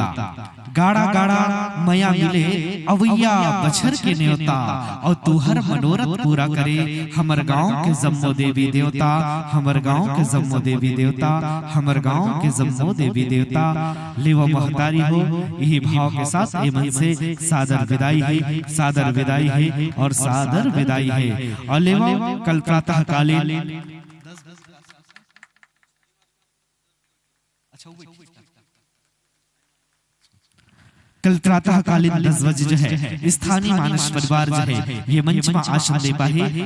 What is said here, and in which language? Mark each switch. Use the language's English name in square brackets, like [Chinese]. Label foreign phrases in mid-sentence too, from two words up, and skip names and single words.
[Chhattisgarhi] गाड़ा गाड़ा मया मिले अवैया बछर के न्योता, और तू हर मनोरथ पूरा करे हमर गांव के जम्मो देवी देवता। हमर गांव के जम्मो देवी देवता, हमर गांव के जम्मो देवी देवता। लेवा महतारी हो यही भाव के साथ ये मन से सादर विदाई है, सादर विदाई है और सादर विदाई है। और लेवा कल प्रातः कालीन कल प्रातः कालीन 10 बजे जो है स्थानीय मानस परिवार जो है ये मंच में आसन दे पाए।